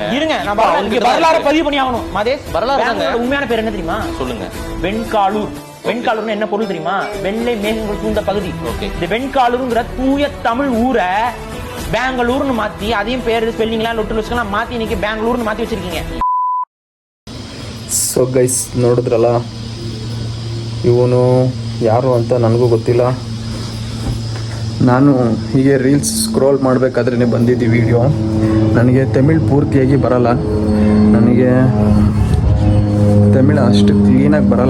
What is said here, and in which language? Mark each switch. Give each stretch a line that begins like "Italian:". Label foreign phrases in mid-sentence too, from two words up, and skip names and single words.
Tamil: இருங்க, நான் வரலாறு பதிவு பண்ணி ஆகணும். மதேஷ், வரலாறு உண்மையான பேர் என்ன தெரியுமா? சொல்லுங்க. வெண்காலூர். வெண்காலூர்னு என்ன பொருள் தெரியுமா? வெள்ளை மேகங்கள் சூழ்ந்த பகுதி. இந்த வெண்காலூர்ங்கிற தூய தமிழ் ஊரை பெங்களூர்னு மாத்தி, அதையும் பேரு ஸ்பெல்லிங்லாம் லொட்டு லொச்சுக்கலாம் மாத்தி இன்னைக்கு பெங்களூர்னு மாத்தி வச்சிருக்கீங்க.
Kannada: ಸೊ ಗೈಸ್, ನೋಡಿದ್ರಲ್ಲ, ಇವನು ಯಾರು ಅಂತ ನನಗೂ ಗೊತ್ತಿಲ್ಲ. ನಾನು ಹೀಗೆ ರೀಲ್ಸ್ ಸ್ಕ್ರೋಲ್ ಮಾಡಬೇಕಾದ್ರೇ ಬಂದಿದ್ದು ವಿಡಿಯೋ. ನನಗೆ ತಮಿಳ್ ಪೂರ್ತಿಯಾಗಿ ಬರಲ್ಲ, ನನಗೆ ತಮಿಳು ಅಷ್ಟು ಕ್ಲೀನಾಗಿ ಬರಲ್ಲ.